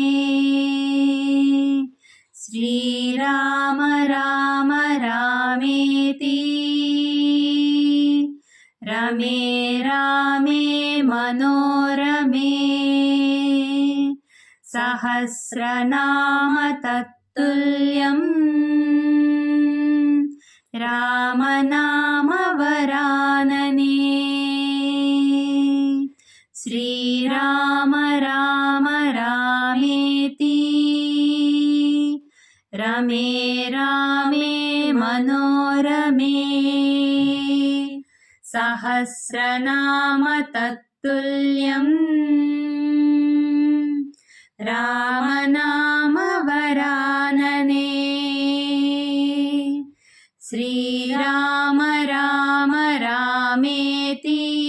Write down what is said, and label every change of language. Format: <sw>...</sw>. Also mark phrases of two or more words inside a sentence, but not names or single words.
<sa>శ్రీరామ రామ రామేతి రమే రామే మనోరమే సహస్రనామ తత్తుల్యం రామనామ వరాననే. శ్రీరామ రామ रमे रामे मनोरमे सहस्रनाम तत्तुल्यम् रामनाम वरानने श्रीराम राम रामेति</sa>